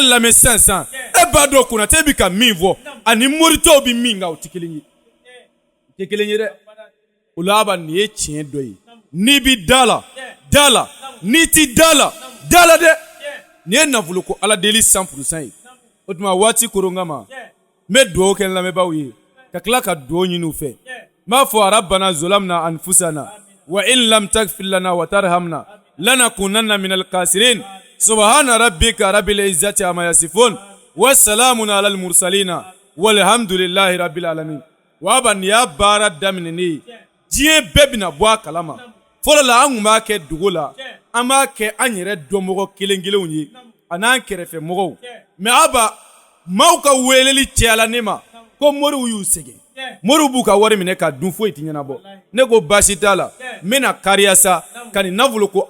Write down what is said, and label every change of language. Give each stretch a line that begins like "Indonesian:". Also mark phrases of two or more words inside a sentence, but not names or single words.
Bambara: lamɛn sisan e b'a dɔn konate bɛ ka min fɔ ani mori tɔw bɛ min kan o ti kelen ye o tɛ kelen ye dɛ o la aba nin ye tiɲɛ dɔ ye n'i bi da la n'i ti da la dɛ nin ye nafolo ko ala deli 100% ye o tuma waati koronga ma n bɛ dugawu kɛ n lamɛnbaaw ye ka tila ka dugawu ɲini u fɛ n b'a fɔ
Arabic: رَبَّنَا ظَلَمْنَا أَنْفُسَنَا وَإِنْ لَمْ تَغْفِرْ لَنَا وَتَرْحَمْنَا لَنَكُونَنَّ مِنَ الْخَاسِرِينَ سُبْحَانَ رَبِّكَ رَبِّ الْعِزَّةِ عَمَّا يَصِفُونَ وَسَلَامٌ عَلَى الْمُرْسَلِينَ وَالْحَمْدُ لِلَّهِ رَبِّ الْعَالَمِينَ
Bambara: wa ban ya baara daminɛ ne diɲɛ bɛɛ bɛna bɔ a kalama fɔlɔ la an kun b'a kɛ dugu la an b'a kɛ an yɛrɛ dɔnmɔgɔ kelen kelenw ye a n'an kɛrɛfɛ mɔgɔw mais aba maaw ka weleli cɛyala ne ma ko moriw y'u sɛgɛn moriw b'u ka wari minɛ ka dun foyi ti ɲɛnabɔ ne ko baasi t'a la n bɛna kariya sa ka nin nafolo ko